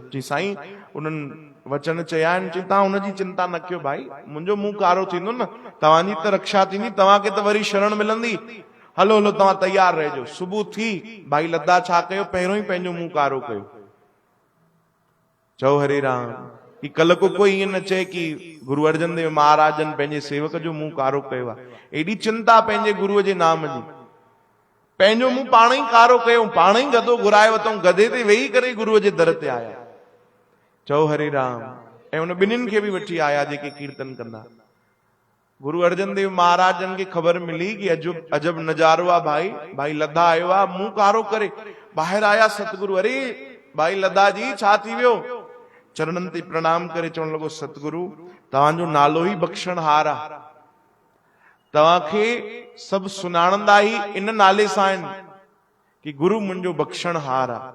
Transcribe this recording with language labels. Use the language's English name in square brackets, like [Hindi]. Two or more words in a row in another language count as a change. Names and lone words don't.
[Sindhi] चई साईं उन्हनि वचन चया आहिनि, चई तव्हां हुनजी चिंता न कयो भाई, मुंहिंजो मुंहुं कारो थींदो न, तव्हांजी त रक्षा थींदी, तव्हांखे त वरी शरण मिलंदी, हलो हलो तव्हां तैयार रहिजो। सुबुह थी भाई लद्दा छा कयो, पहिरियों ई पंहिंजो मुंहुं कारो कयो। चओ हरे राम। कि कल को कोई ईअं न चए कि गुरु अर्जन देव महाराजन पंहिंजे सेवक जो मुंहुं कारो कयो आहे। एॾी चिंता पंहिंजे गुरुअ जे नाम जी, पंहिंजो मुंहुं पाण ई कारो कयो, पाण ई गधो घुराए वरितऊं, गधे ते वेही करे गुरुअ जे दर ते आया। चओ हरे राम। ऐं उन ॿिन्हिनि खे बि वठी आया जेके कीर्तन कंदा। गुरु अर्जन देव महाराजन खे ख़बर मिली कि अजब नज़ारो आहे भाई, भाई लद्दा आयो आहे मुंहुं कारो करे। ॿाहिरि आया सतगुरु, अरे भाई लद्दा जी छा थी वियो? चरणनि ते प्रणाम करे चवण लॻो, सतगुरु तव्हांजो नालो ई बख़्शणहार आहे, तव्हांखे सभु सुञाणंदा ई इन नाले सां आहिनि कि गुरु मुंहिंजो बख़्शणहार आहे।